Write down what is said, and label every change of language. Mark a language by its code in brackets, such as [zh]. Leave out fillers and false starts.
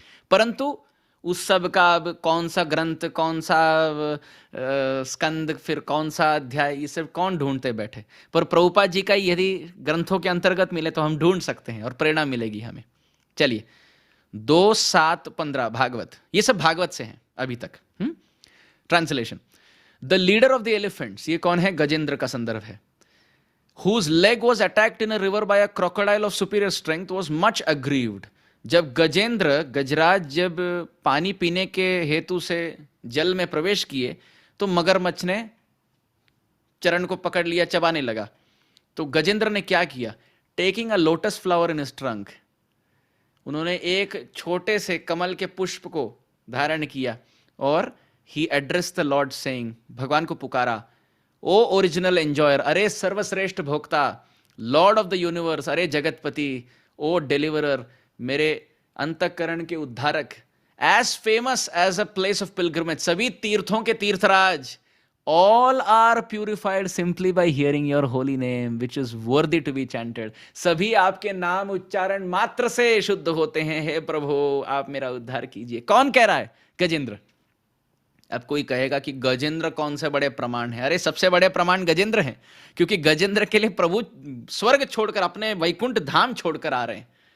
[hi] परंतु उस सब का अब कौन सा ग्रंथ, कौन सा स्कंद, फिर कौन सा अध्याय, ये सब कौन ढूंढते बैठे। पर प्रभुपाद जी का यदि ग्रंथों के अंतर्गत मिले तो हम ढूंढ सकते हैं और प्रेरणा मिलेगी हमें। चलिए 2, 7, 15 भागवत, ये सब भागवत से हैं अभी तक। [en] translation, the leader of the elephants, [hi] ये कौन है? गजेंद्र का संदर्भ है। [en] whose leg was attacked in a river by a crocodile of superior strength was much aggrieved। [hi] जब गजेंद्र, गजराज जब पानी पीने के हेतु से जल में प्रवेश किए तो मगरमच्छ ने चरण को पकड़ लिया, चबाने लगा। तो गजेंद्र ने क्या किया? [en] taking a lotus flower in his trunk, [hi] उन्होंने एक छोटे से कमल के पुष्प को धारण किया और [en] he address the lord saying, [hi] भगवान को पुकारा, [en] O original enjoyer, [hi] अरे सर्वश्रेष्ठ भोक्ता, [en] lord of the universe, [hi] अरे जगतपति, [en] O deliverer, [hi] मेरे अंतःकरण के उद्धारक, [en] as famous as a place of pilgrimage, [hi] सभी तीर्थों के तीर्थराज, [en] All are purified simply by hearing your holy name, which is worthy to be chanted. [hi] सभी आपके नाम उच्चारण मात्र से शुद्ध होते हैं। हे प्रभु, आप मेरा उद्धार कीजिए। कौन कह रहा है? गजेंद्र। अब कोई कहेगा कि गजेंद्र कौन से बड़े प्रमाण है? अरे सबसे बड़े प्रमाण गजेंद्र हैं, क्योंकि गजेंद्र के लिए प्रभु स्वर्ग छोड़कर, अपने वैकुंठ धाम छोड़कर आ रहे हैं।